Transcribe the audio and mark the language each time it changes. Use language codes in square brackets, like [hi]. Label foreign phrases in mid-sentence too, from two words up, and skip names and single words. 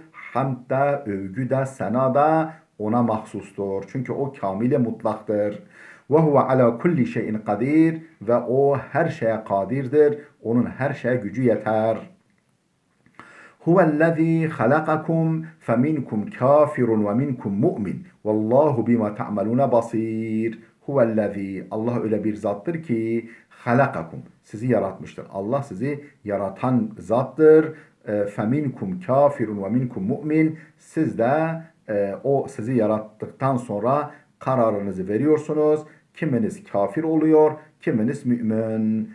[tr] Hamd da, övgü de, sena da O'na mahsustur. Çünkü O kamil mutlaktır. [ar] وهو على كل شيء قدير. [tr] Ve O her şeye kadirdir. Onun her şeye gücü yeter. [ar] هو الذي خلقكم فمنكم كافر ومنكم مؤمن. والله بما تعملون بصير. هو الذي, [tr] Allah öyle bir zattır ki halakakum, sizi yaratmıştır. Allah sizi yaratan zattır. [ar] فمنكم كافر ومنكم مؤمن. [tr] Siz de o sizi yarattıktan sonra kararınızı veriyorsunuz. Kiminiz kafir oluyor, kiminiz mümin.